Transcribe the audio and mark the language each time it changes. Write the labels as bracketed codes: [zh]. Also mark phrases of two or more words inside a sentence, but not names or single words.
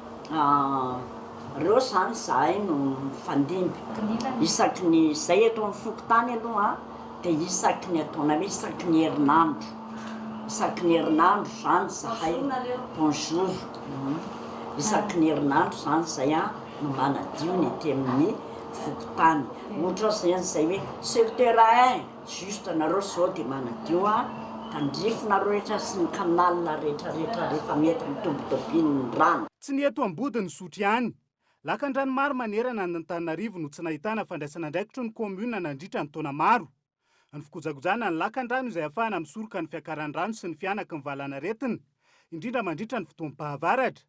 [mg] reo zany zahay no mifandimby isaky ny zay eto amin'ny Fokotany aloha dia isaky ny ataona hoe isaky ny herinandro. Isaky ny herinandro zany zahay bonjour. Isaky ny herinandro zany zay no manadio ny ety amin'ny Fokotany. Ohatra zay hoe [fr] sur terrain juste [mg] nareo zao dia manadio tandrifina rehetra sy ny canal rehetrarehetra rehefa mety mitombitobiny rano. Tsy ny eto ambodiny sotry ihany. Lakan-drano maro manerana ny Antananarivo no tsy nahitana fandraisana andraikitry ny komuna nandritra ny taona maro. Ny fikojakojana ny lakan-drano izay ahafahana misoroka ny fiakaran'ny rano sy ny fianaky ny valana aretina, indrindra mandritra ny fotoam-pahavaratra.